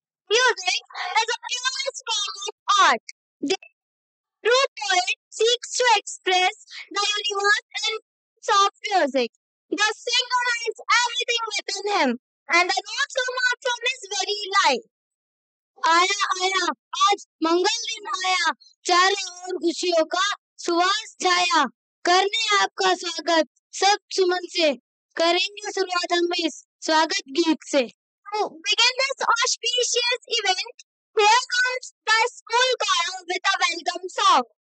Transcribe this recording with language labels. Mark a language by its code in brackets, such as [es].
[en] Music is a purest form of art. The true poet seeks to express the universe in soft music. The singer hides everything within him, and the notes come out from his very life. [hi] आया आया आज मंगल दिन आया, चारों ओर खुशियों का सुवास छाया। करने आपका स्वागत सब सुमन से, करेंगे शुरुआत हम इस स्वागत गीत से। [en] To begin this auspicious event, here comes the school choir with a welcome song.